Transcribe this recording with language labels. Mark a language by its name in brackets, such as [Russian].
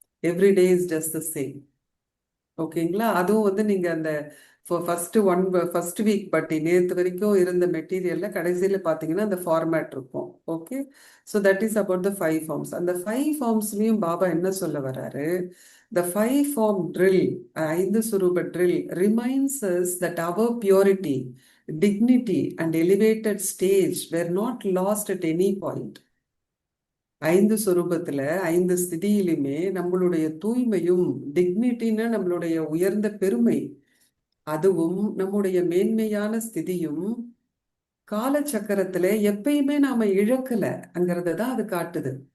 [English] Every day is just the same. [Tamil] ஓகேங்களா? அதுவும் நீங்க அந்த ஃபர்ஸ்ட் வீக் பட்டி நேற்று வரைக்கும் இருந்த மெட்டீரியல்ல கடைசியில பாத்தீங்கன்னா அந்த ஃபார்மேட் இருக்கும். [English] Okay, so that is about the 5 forms. [Tamil] அந்த 5 ஃபார்ம்ஸ்லயும் பாபா என்ன சொல்ல வர்றாரு? [English] The 5 form drill, 5 சுரூப drill reminds us that our purity, dignity and elevated stage were not lost at any point. [Tamil] 5 சுரூபத்துல 5 ஸ்திதியிலுமே நம்மளுடைய தூய்மையும், டிக்னிட்டின்னா நம்மளுடைய உயர்ந்த பெருமை, அதுவும் நம்முடைய மேன்மையான ஸ்திதியும் காலச்சக்கரத்துல எப்பயுமே நாம இழக்கலங்கிறத தான் அது காட்டுது.